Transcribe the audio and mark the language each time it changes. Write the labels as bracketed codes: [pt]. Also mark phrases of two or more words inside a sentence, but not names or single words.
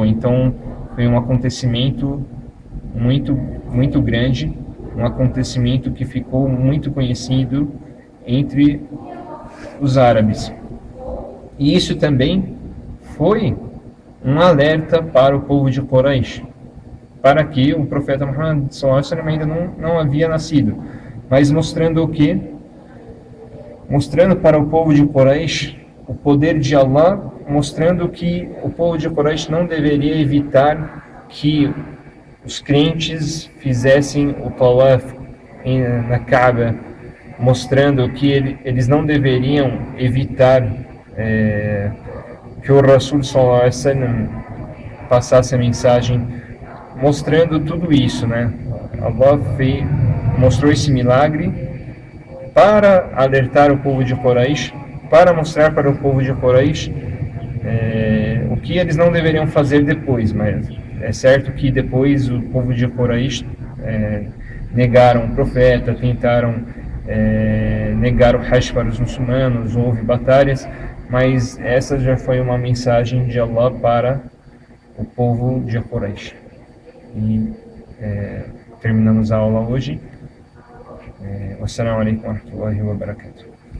[pt] Então foi um acontecimento muito, muito grande, um acontecimento que ficou muito conhecido entre os árabes. E isso também foi um alerta para o povo de Quraysh, para que o profeta Muhammad [ar] صلى الله عليه وسلم [pt] ainda não havia nascido, mas mostrando o quê? Mostrando para o povo de Quraysh o poder de Allah, mostrando que o povo de Quraysh não deveria evitar que os crentes fizessem o tawaf na Kaaba, mostrando que eles não deveriam evitar que o Rasul [ar] صلى الله عليه وسلم [pt] passasse a mensagem, mostrando tudo isso, né? Allah mostrou esse milagre para alertar o povo de Quraysh, para mostrar para o povo de Quraysh o que eles não deveriam fazer depois, mas é certo que depois o povo de Quraysh negaram o profeta, tentaram negar o Hajj para os muçulmanos, houve batalhas, mas essa já foi uma mensagem de Allah para o povo de Quraysh. E terminamos a aula hoje. [ar] والسلام عليكم ورحمة الله وبركاته.